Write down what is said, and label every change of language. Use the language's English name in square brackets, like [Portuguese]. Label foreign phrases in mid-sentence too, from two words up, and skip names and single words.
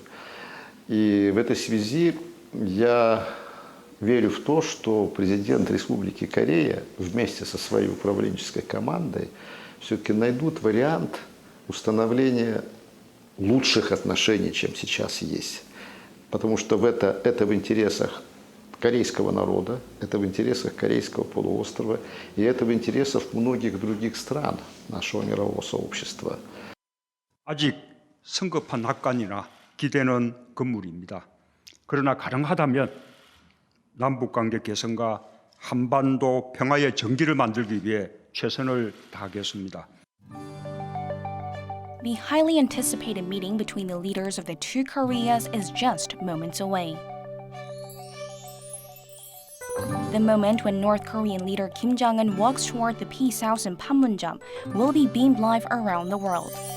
[Russian] И в этой связи я верю в то, что президент Республики Корея вместе со своей управленческой командой все-таки найдут вариант установления лучших отношений, чем сейчас есть. Потому что это в интересах корейского народа, это в интересах Корейского полуострова, и это в интересах многих других стран нашего мирового сообщества. [Korean] 아직 성급한 낙관이나 기대는 금물입니다. 그러나 가능하다면 남북관계 개선과 한반도 평화의 정기를 만들기 위해 최선을 다하겠습니다. [English] The highly anticipated meeting between the leaders of the two Koreas is just moments away. The moment when North Korean leader Kim Jong-un walks toward the Peace House in Panmunjom will be beamed live around the world.